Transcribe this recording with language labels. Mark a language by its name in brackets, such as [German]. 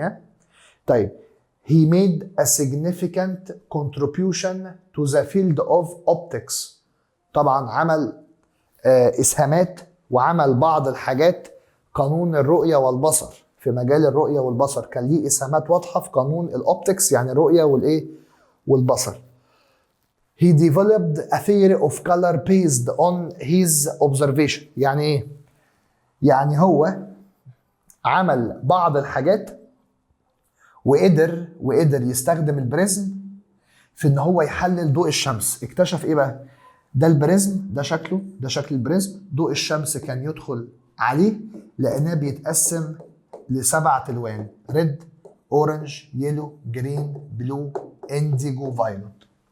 [Arabic] ها طيب [English] he made a significant contribution to the field of optics. [Arabic] طبعا عمل اسهامات وعمل بعض الحاجات. قانون الرؤية والبصر، في مجال الرؤية والبصر كان ليه اسهامات واضحة في قانون الاوبتكس، يعني الرؤية والايه والبصر. [English] He developed a theory of color based on his observation. [Arabic] يعني ايه؟ يعني هو عمل بعض الحاجات وقدر يستخدم البريزم في ان هو يحلل ضوء الشمس. اكتشف ايه بقى؟ ده البريزم، ده شكله، ده شكل البريزم. ضوء الشمس كان يدخل عليه لانه بيتقسم ل7 الوان: ريد، اورنج، يلو، جرين، بلو، انديجو، فايلوت.